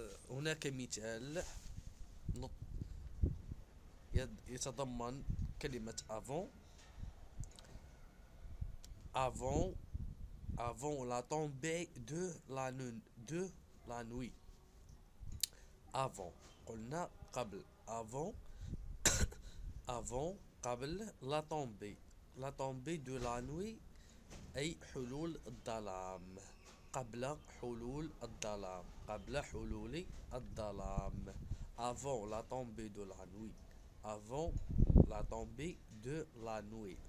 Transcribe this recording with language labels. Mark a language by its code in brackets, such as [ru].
[ar] هناك مثال يتضمن كلمة avant. [fr] Avant la tombée de la nuit. [ar] avant قلنا قبل. [fr] avant [ar] قبل [fr] la tombée de la nuit [ar] أي حلول الظلام. قبل حلول الظلام. [fr] avant la tombée de la nuit. avant la tombée de la nuit.